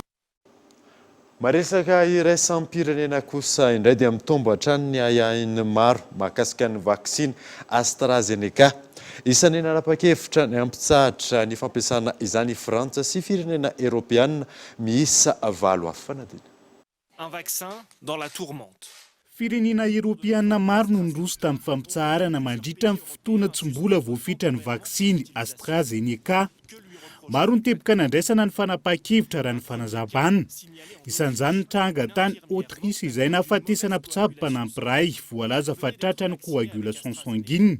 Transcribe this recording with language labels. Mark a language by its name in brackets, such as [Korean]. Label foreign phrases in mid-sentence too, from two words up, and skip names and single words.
[Malagasy] Maresaka iraisam-pirenena kosa indray dia mitombo hatrany ny ayahin'ny maro mahakasika ny vaksiny AstraZeneca. Isan'ny nanapa-kevitra ny ampitsahatra ny fampiasana izany Frantsa sy firenena Européenne miisa 7 afanadina. [French] Un vaccin dans la tourmente. [Malagasy] Firenena Europiana maro no nroso tamin'ny fampitsaharana mandritra amin'ny fotoana tsy mbola voafitra ny vaksiny AstraZeneca. Maro ny teboka nandraisana ny fanapa-kevitra raha ny fanazavana. Isan'izany ny tranga tany Autriche izay nahafatesana mpitsabo mpanampy iray voalaza fa tratra ny [French] coagulation sanguine.